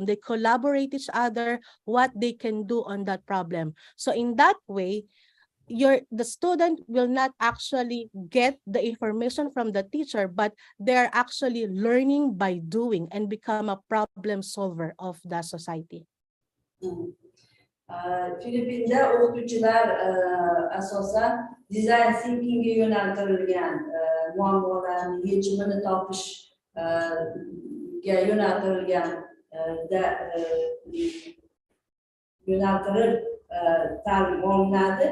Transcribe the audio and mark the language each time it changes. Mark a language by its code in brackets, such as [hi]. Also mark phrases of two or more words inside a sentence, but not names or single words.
[en] They collaborate each other, what they can do on that problem. So in that way, the student will not actually get the information from the teacher, but they're actually learning by doing and become a problem solver of the society. [uz] Filippin'de o'qituvchilar asosan [en] design thinkingga [uz] yo'naltirilgan muammolarning yechimini topishga yo'naltirilgan yo'naltirib ta'lim olinadi.